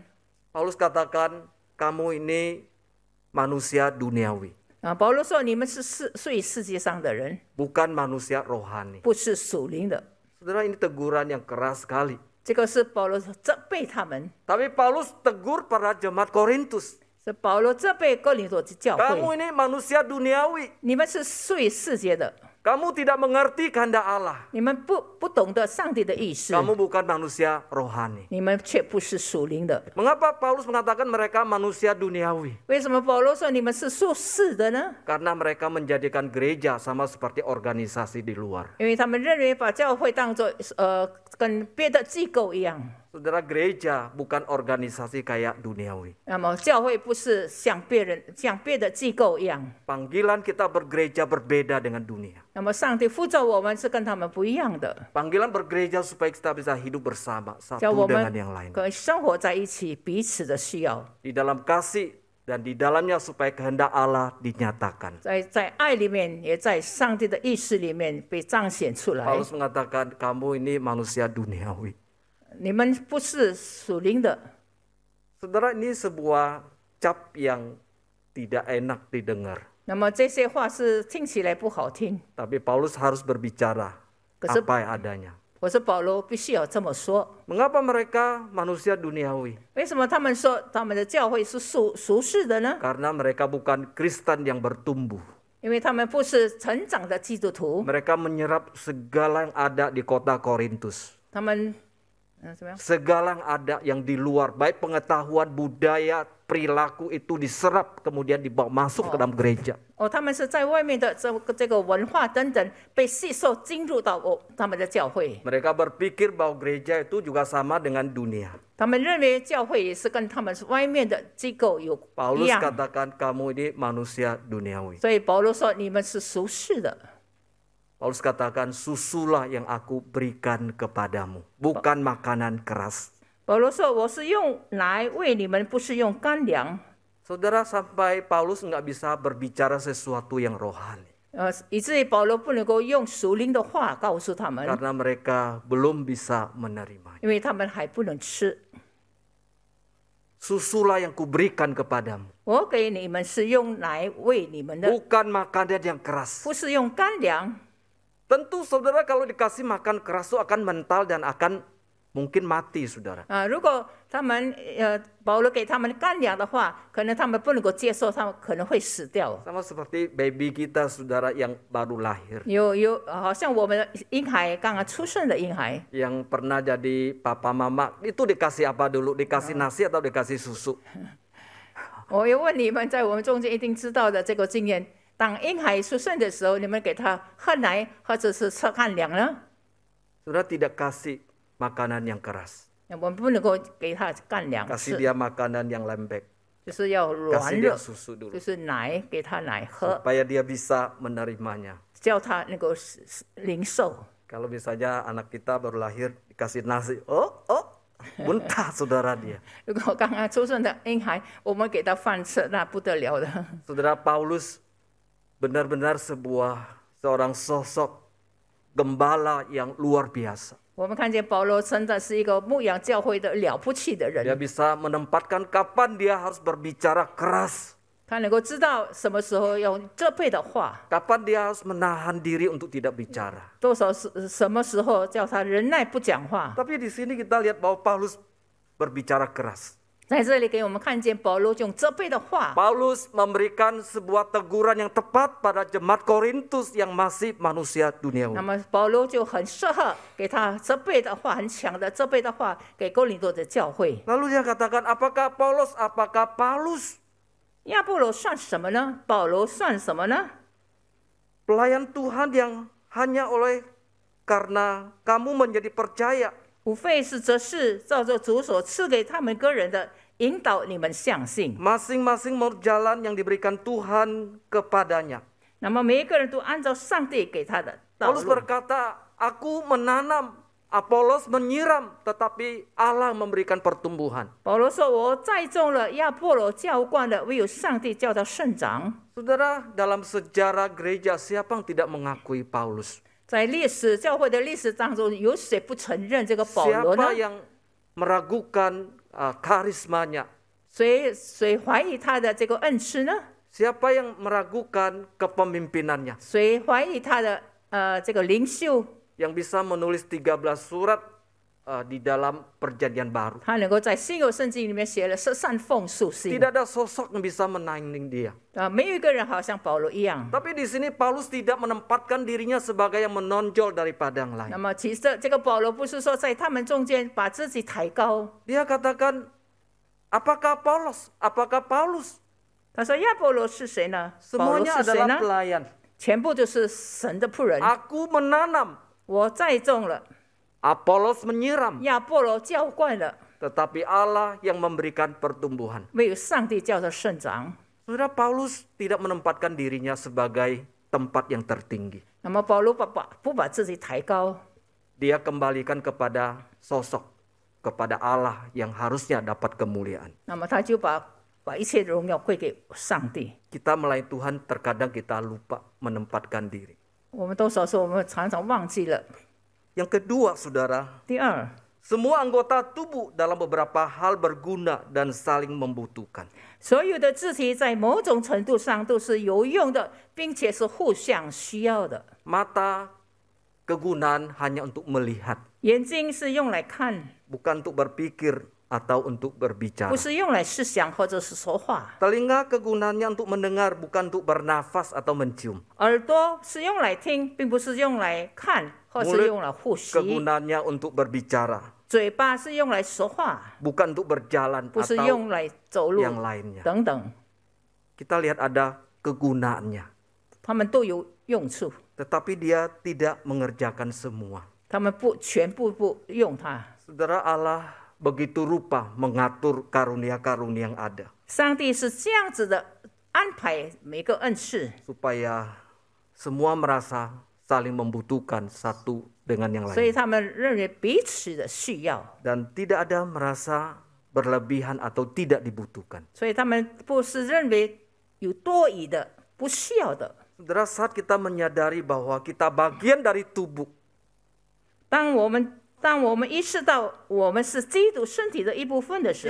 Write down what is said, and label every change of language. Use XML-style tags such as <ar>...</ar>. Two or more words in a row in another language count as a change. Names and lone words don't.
<id>Paulus katakan, kamu ini manusia duniawi,</id> <zh>保罗说：“你们是属于世界上的人，</zh> <id>bukan manusia rohani.</id> <zh>不是属灵的。</zh> <id>Saudara, ini teguran yang keras sekali. ”</id> <zh>这个是保罗责备他们，</zh> <id>Tapi Paulus tegur para jemaat Korintus.</id> <zh>是保罗责备哥林多教</zh> <id>Kamu</id> <zh>会，</zh> <id>ini manusia duniawi.</id> <zh>你们是属于世界的，</zh> <id>Kamu tidak mengerti kehendak Allah.</id> <zh>你们不懂得上帝的意思，</zh> <id>Kamu bukan manusia rohani.</id> <zh>你们却不是属灵的。</zh> <id>Mengapa Paulus mengatakan mereka manusia duniawi?</id> <zh>为什么保罗说你们是属世的呢？</zh> <id>Karena mereka menjadikan gereja sama seperti organisasi di luar.</id> <zh>因为他们认为把教会当作跟别的机构一样。</zh> <id>Saudara, gereja bukan organisasi kayak duniawi.</id> <zh>那么教会不是像别的机构一样。</zh> <id>Panggilan kita bergereja berbeda dengan dunia.</id> <zh>那么上帝呼召我们是跟他们不一样的，</zh> <id>Panggilan bergereja supaya kita bisa hidup bersama</id> <zh>叫</zh> <id>satu</id> <zh>我</zh> <id>dengan</id> <zh>们</zh> <id>yang lain.</id> <zh>可以生活在一起，彼此的需要，</zh> <id>Di dalam kasih dan di dalamnya supaya kehendak Allah dinyatakan.</id> <zh>在爱里面，也在上帝的意识里面被彰显出来。</zh> <id>Paulus mengatakan kamu ini manusia duniawi.</id> <zh>你们不是属灵的，</zh> <id>Saudara, ini sebuah cap yang tidak enak didengar.</id> <zh>那么这些话是听起来不好听，</zh> <id>Tapi Paulus harus berbicara Kesep- apa adanya.</id> <zh>我说保罗必须要这么说。</zh> <id>Mengapa mereka manusia duniawi?</id> <zh>为什么他们说他们的教会是属世的呢？</zh> <id>Karena mereka bukan Kristen yang bertumbuh.</id> <zh>因为他们不是成长的基督徒，</zh> <id>Mereka menyerap segala yang ada di kota Korintus.</id> <zh>他们怎么样？</zh> <id>Segala yang ada yang di luar, baik pengetahuan, budaya, perilaku itu diserap kemudian dibawa masuk ke dalam gereja.</id> <zh>他们是在外面的这个文化等等被吸收进入到他们的教会，</zh> <id>Mereka berpikir bahwa gereja itu juga sama dengan dunia.</id> <zh>他们认为教会也是跟他们外面的机构一</zh> <id>Paulus</id> <zh>样，</zh> <id>katakan kamu ini manusia duniawi.</id> <zh>所以保罗说你们是属世的。</zh> <id>Paulus katakan susulah yang aku berikan kepadamu, bukan makanan keras.</id> <zh>保罗说我是用奶喂你们，不是用干粮。</zh> <id>Saudara, sampai Paulus nggak bisa berbicara sesuatu yang rohani.</id> <zh>以至于保罗不能够用属灵的话告诉他们，</zh> <id>Karena mereka belum bisa menerimanya.</id> <zh>因为他们还不能吃。</zh> <id>Susulah yang kuberikan kepadamu,</id> <zh>我给你们是用奶喂你们的，</zh> <id>bukan makanan yang keras.</id> <zh>不是用干粮。</zh> <id>Tentu saudara kalau dikasih makan keras itu akan mental dan akan mungkin mati, saudara.</id> <zh>如果他们保罗给他们干粮的话，可能他们不能够接受，他们可能会死掉。</zh> <id>Sama seperti baby kita, saudara, yang baru lahir.</id> <zh>好像我们的婴孩刚刚出生的婴孩，</zh> <id>Yang pernah jadi papa mama, itu dikasih apa dulu? Dikasih nasi atau dikasih susu?</id> <zh>我要问你们，在我们中间一定知道的这个经验。当婴孩出生的时候，你们给他喝奶或者是吃干粮呢？</zh> <id>Saudara tidak kasih makanan yang keras.</id> <zh>我们不能够给他干粮</zh> <id>Kasih</id> <zh>吃，</zh> <id>dia makanan yang lembek.</id> <zh>就是要软</zh> <id>Kasih dia</id> <zh>热，</zh> <id>susu</id> <zh>就</zh> <id>dulu.</id> <zh>是奶给他奶喝，</zh> <id>Supaya dia bisa menerimanya.</id> <zh>叫他能够领受。</zh> <id>Kalau misalnya anak kita baru lahir dikasih nasi, muntah saudara dia.</id> <zh>如果刚刚出生的婴孩，我们给他饭吃，那不得了的。</zh> <id>Saudara, Paulus benar-benar seorang sosok gembala yang luar biasa.</id> <zh>我们看见保罗真的是一个牧养教会的了不起的</zh> <id>Dia</id> <zh>人，</zh> <id>bisa menempatkan kapan dia harus berbicara keras,</id> <zh>他能够知道什么时候用责备的话，</zh> <id>kapan dia harus menahan diri untuk tidak bicara.</id> <zh>多少什么时候叫他忍耐不讲话。</zh> <id>Tapi di sini kita lihat bahwa Paulus berbicara keras.</id> <zh>在这里给我们看见保罗用责备的话，</zh> <id>Paulus memberikan sebuah teguran yang tepat pada jemaat Korintus yang masih manusia</id> <zh>那</zh> <id>duniawi.</id> <zh>么保罗就很适合给他责备的话，很强的责备的话给哥林多的教会。</zh> <id>Lalu dia katakan, apakah Paulus</id> <zh>亚波罗算什么呢？保罗算什么呢？</zh> <id>pelayan Tuhan yang hanya karena kamu menjadi percaya,</id> <zh>无非是这事照着主所赐给他们个人的引导，你们相信。</zh> <id>masing-masing menurut jalan yang diberikan Tuhan kepadanya.</id> <zh>那么每一个人都按照上帝给他的道</zh> <id>Paulus</id> <zh>路。</zh> <id>berkata, aku menanam, Apolos menyiram, tetapi Allah memberikan pertumbuhan.</id> <zh>保罗说：“我栽种了，亚波罗浇灌了，唯有上帝叫它生长。”</zh> <id>Saudara, dalam sejarah gereja siapa yang tidak mengakui Paulus?</id> <zh>在历史教会的历史当中，有谁不承认这个保罗呢</zh> <id>Siapa？yang meragukan karismanya?</id> <zh>谁怀疑他的这个恩赐呢？</zh> <id>Siapa yang meragukan kepemimpinannya?</id> <zh>谁怀疑他的这个领袖？</zh> <id>Yang bisa menulis 13 surat di dalam perjanjian baru.</id> <zh>他能够在新约圣经里面写了13封书信。</zh> <id>Tidak ada sosok yang bisa menanding dia.</id> <zh>没有一个人好像保罗一样。</zh> <id>Tapi di sini Paulus tidak menempatkan dirinya sebagai yang menonjol daripada yang</id> <zh>那</zh> <id>lain.</id> <zh>么其实这个保罗不是说在他们中间把自己抬高，</zh> <id>Dia katakan, apakah Paulus?</id> <zh>他说亚波罗是谁呢？保罗</zh> <id>Semuanya</id> <zh>是谁</zh> <id>adalah</id> <zh>呢？</zh> <id>pelayan.</id> <zh>全部就是神的仆人。</zh> <id>Aku menanam,</id> <zh>我栽种了，</zh> <id>Apolos menyiram,</id> <zh>亚波罗浇灌了，</zh> <id>tetapi Allah yang memberikan pertumbuhan.</id> <zh>唯有上帝叫它生长。</zh> <id>Saudara, Paulus tidak menempatkan dirinya sebagai tempat yang tertinggi.</id> <zh>那么保罗不把自己抬高，</zh> <id>Dia kembalikan kepada sosok, kepada Allah yang harusnya dapat kemuliaan.</id> <zh>那么他就把一切荣耀归给上帝。</zh> <id>Kita melayani Tuhan terkadang kita lupa menempatkan diri.</id> <zh>我们多少时候我们常常忘记了。</zh> <id>Yang kedua, saudara,</id> <zh>第二，</zh> <id>semua anggota tubuh dalam beberapa hal berguna dan saling membutuhkan.</id> <zh>所有的肢体在某种程度上都是有用的，并且是互相需要的。</zh> <id>Mata kegunaan hanya untuk melihat,</id> <zh>眼睛是用来看，</zh> <id>bukan untuk berpikir atau untuk</id> <zh>不</zh> <id>berbicara.</id> <zh>是用来思想或者是说话。</zh> <id>Telinga kegunaannya untuk mendengar, bukan untuk bernafas atau mencium.</id> <zh>耳朵是用来听，并不是用来看或是用来呼吸。</zh> <id>Kegunaannya untuk berbicara,</id> <zh>嘴巴是用来说话，</zh> <id>bukan untuk berjalan</id> <zh>不是</zh> <id>atau</id> <zh>用来走路</zh> <id>yang lainnya.</id> <zh>等等，</zh> <id>Kita lihat ada kegunaannya,</id> <zh>他们都有用处，</zh> <id>tetapi dia tidak mengerjakan semua.</id> <zh>他们全部不用它。</zh> <id>Saudara, Allah begitu rupa mengatur karunia-karunia yang ada,</id> <zh>上帝是这样子的安排每个恩赐，</zh> <id>supaya semua merasa saling membutuhkan satu dengan yang</id> <zh>所以</zh> <id>lain.</id> <zh>他们认为彼此的需要，</zh> <id>Dan tidak ada merasa berlebihan atau tidak dibutuhkan.</id> <zh>所以他们不是认为有多余的、不需要的。</zh> <id>Saudara, saat kita menyadari bahwa kita bagian dari tubuh,</id> <zh>当我们意识到我们是基督身体的一部分的时</zh>